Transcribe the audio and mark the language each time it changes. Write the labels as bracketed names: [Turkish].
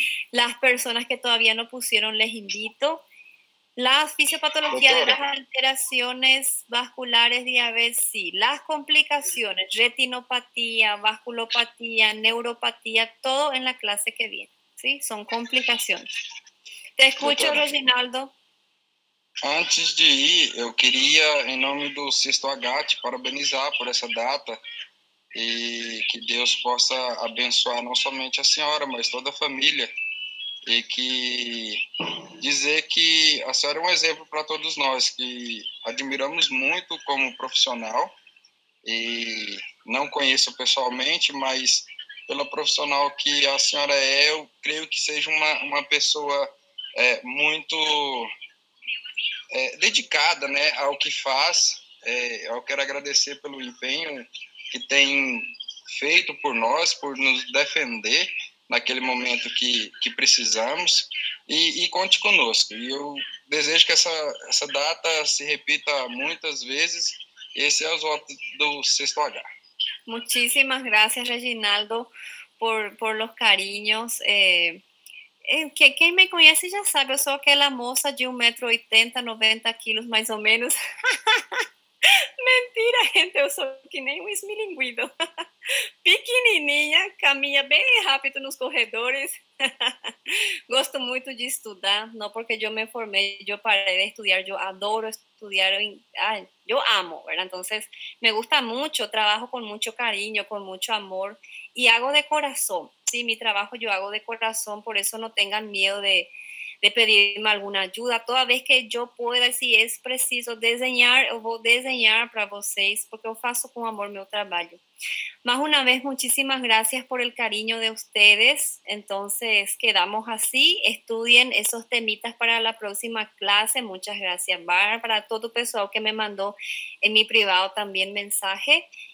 [Spanish] Las personas que todavía no pusieron, les invito. La fisiopatología de las alteraciones vasculares, diabetes, sí. Las complicaciones, retinopatía, vasculopatía, neuropatía, todo en la clase que viene, ¿sí? Son complicaciones. Te escucho, Reginaldo. [Portuguese] Antes de ir, eu queria, em nome do Sexto H, te parabenizar por essa data e que Deus possa abençoar não somente a senhora, mas toda a família e que dizer que a senhora é um exemplo para todos nós, que admiramos muito como profissional e não conheço pessoalmente, mas pela profissional que a senhora é, eu creio que seja uma pessoa muito dedicada, né, ao que faz. Eu quero agradecer pelo empenho que tem feito por nós, por nos defender naquele momento que precisamos e conte conosco. E eu desejo que essa data se repita muitas vezes. Esse é os votos do Sexto H. [Spanish] Muchísimas gracias, Reginaldo, por los cariños. [Portuguese] Quem me conhece já sabe, eu sou aquela moça de 1,80 m, 90 quilos mais ou menos. Mentira, gente, eu sou que nem um esmilinguido. Pequenininha, caminha bem rápido nos corredores. Gosto muito de estudar, não porque eu me formei, eu parei de estudar, eu adoro estudiar, eu amo, [Spanish] ¿verdad? Entonces, me gusta mucho, trabajo con mucho cariño, con mucho amor y hago de corazón. Sí, mi trabajo yo hago de corazón, por eso no tengan miedo de pedirme alguna ayuda. [Portuguese] Toda vez que [Spanish] yo pueda, si es preciso [Portuguese] desenhar, eu vou desenhar para vocês, porque eu faço con amor meu trabalho. [Spanish] Más una vez, muchísimas gracias por el cariño de ustedes. Entonces, quedamos así. Estudien esos temitas para la próxima clase. Muchas gracias, Bárbara, para todo el pessoal que me mandó en mi privado también mensaje.